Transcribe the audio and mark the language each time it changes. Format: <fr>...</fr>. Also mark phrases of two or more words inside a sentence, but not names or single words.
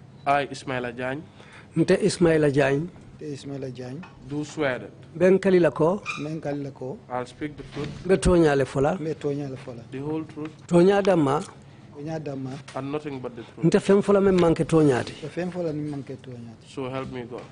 <en>I, Ismaila Jagne,</en> <man>nte Ismaila Jagne</man> <en>do swear that</en> <man>ben kalilako</man> <en>I'll speak the truth,</en> <man>be toñale fola</man> <en>the whole truth,</en> <man>toña damma</man> <en>and nothing but the truth.</en> <man>nte fen fola men manke toñati</man> <en>So help me God.</en>